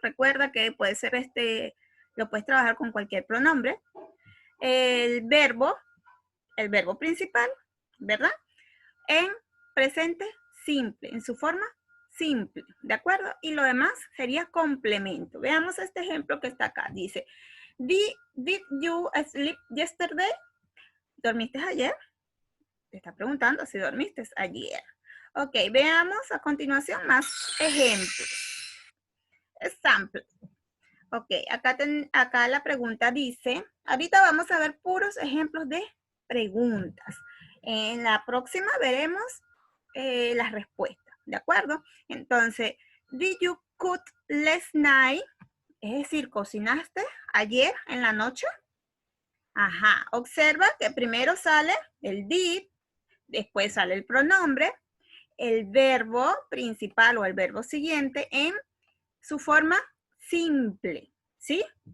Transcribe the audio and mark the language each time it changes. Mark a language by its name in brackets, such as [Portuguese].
[Spanish] Recuerda que puede ser lo puedes trabajar con cualquier pronombre. El verbo principal, ¿verdad? En presente simple, en su forma simple, ¿de acuerdo? Y lo demás sería complemento. Veamos este ejemplo que está acá. Dice, [English] did you sleep yesterday? [Spanish] ¿Dormiste ayer? Te está preguntando si dormiste ayer. Ok, veamos a continuación más ejemplos. [English] Example. [Spanish] Ok, acá la pregunta dice, ahorita vamos a ver puros ejemplos de preguntas. En la próxima veremos las respuestas, ¿de acuerdo? Entonces, [English] did you cook last night? [Spanish] Es decir, ¿cocinaste ayer en la noche? Ajá, observa que primero sale el did, después sale el pronombre, el verbo principal o el verbo siguiente en su forma simple, ¿sí?